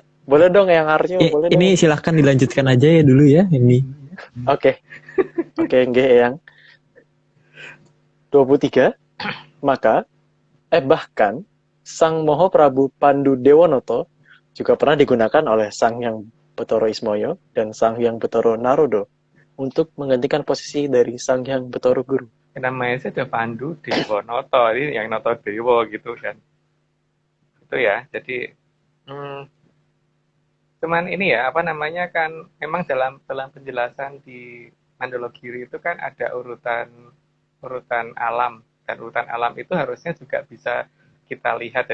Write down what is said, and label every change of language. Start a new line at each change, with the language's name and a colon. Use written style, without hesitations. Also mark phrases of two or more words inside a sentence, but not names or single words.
Indonesian: Boleh dong Eyang Aryo, boleh ini dong. silahkan dilanjutkan aja ya dulu ya ini. Oke, nggih Eyang. 23. Maka bahkan Sang Mahaprabu Pandu Dewanoto juga pernah digunakan oleh Sang Hyang Betara Ismoyo dan Sang Hyang Betara Narodo untuk menggantikan posisi dari Sang Hyang Betara Guru. Namanya sih ada Pandu Dewanoto, ini yang Noto Dewo gitu kan. Itu ya, jadi cuman ini ya, kan memang dalam penjelasan di Mandologiri itu kan ada urutan alam, dan urutan alam itu harusnya juga bisa kita lihat.